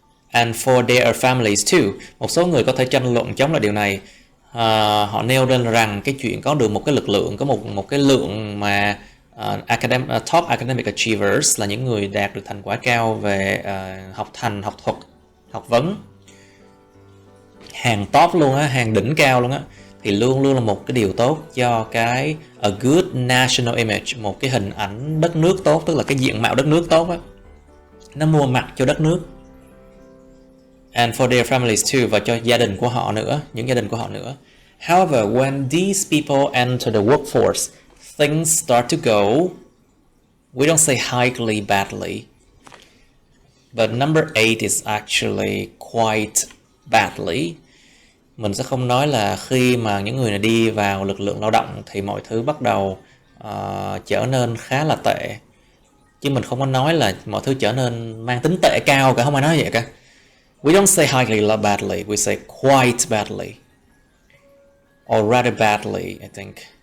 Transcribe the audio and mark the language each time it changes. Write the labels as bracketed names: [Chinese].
[English] And for their families too. [Vietnamese] Một số người có thể tranh luận chống lại điều này. Họ nêu lên rằng cái chuyện có được một cái lực lượng, có một cái lượng mà [English] top academic achievers [Vietnamese] là những người đạt được thành quả cao về học thành, học thuật, học vấn, hàng top luôn á, hàng đỉnh cao luôn á, thì luôn luôn là một cái điều tốt cho cái [English] a good national image, [Vietnamese] một cái hình ảnh đất nước tốt, tức là cái diện mạo đất nước tốt á, nó mua mặt cho đất nước. [English] And for their families too, [Vietnamese] và cho gia đình của họ nữa, những gia đình của họ nữa. [English] However, when these people enter the workforce, things start to go, we don't say highly badly, but number 8 is actually quite badly. [Vietnamese] Mình sẽ không nói là khi mà những người này đi vào lực lượng lao động thì mọi thứ bắt đầu trở nên khá là tệ. Chứ mình không có nói là mọi thứ trở nên mang tính tệ cao cả, không ai nói vậy cả. [English] We don't say highly badly, we say quite badly. Or rather badly, I think.